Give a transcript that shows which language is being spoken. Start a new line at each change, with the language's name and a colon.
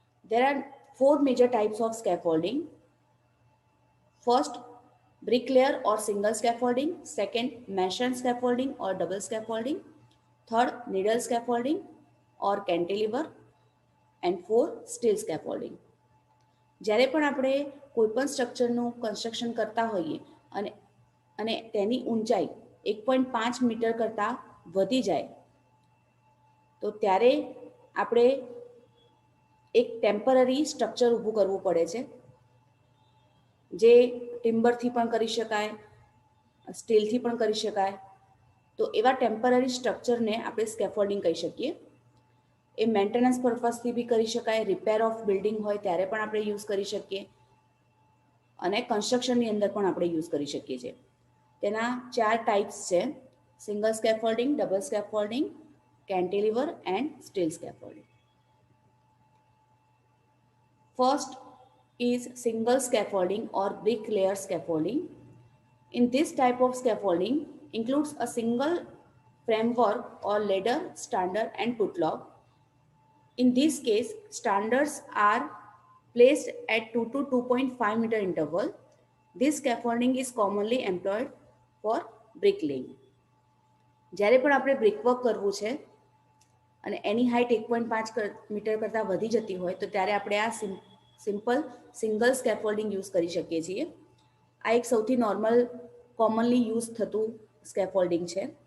English: There are four major types of scaffolding. First, bricklayer or single scaffolding. Second, mesh scaffolding or double scaffolding. Third, needle scaffolding or cantilever. And fourth, steel scaffolding.
Gujarati: જ્યારે પણ આપણે કોઈપણ સ્ટ્રક્ચરનું construction કરતા હોઈએ અને અને તેની ઊંચાઈ 1.5 મીટર કરતાં વધી જાય તો ત્યારે આપણે એક ટેમ્પરરી સ્ટ્રક્ચર ઊભું કરવું પડે છે જે ટિમ્બરથી પણ કરી શકાય, સ્ટીલથી પણ કરી શકાય. તો એવા ટેમ્પરરી સ્ટ્રક્ચરને આપણે સ્કેફોલ્ડિંગ કહી શકીએ. એ મેન્ટેનન્સ પર્પઝથી બી કરી શકાય,
English: repair of building
Gujarati: હોય ત્યારે પણ આપણે યુઝ કરી શકીએ અને કન્સ્ટ્રક્શનની અંદર પણ આપણે યુઝ કરી શકીએ છીએ. તેના ચાર ટાઈપ્સ છે: single scaffolding, double scaffolding, cantilever and steel scaffolding.
English: First is single scaffolding or brick layer scaffolding. In this type of scaffolding includes a single framework or ladder, standard and putlock. In this case, standards are placed at 2 to 2.5 meter interval. This scaffolding is commonly employed for bricklaying.
Gujarati: જ્યારે પણ આપણે brickwork કરવું છે અને એની height 1.5 metre કરતાં વધી જતી હોય તો ત્યારે આપણે આ સિમ્પલ સિંગલ સ્કેફોલ્ડિંગ યુઝ કરી શકીએ છીએ. આ એક સૌથી નોર્મલ કોમનલી યુઝ થતું સ્કેફોલ્ડિંગ છે.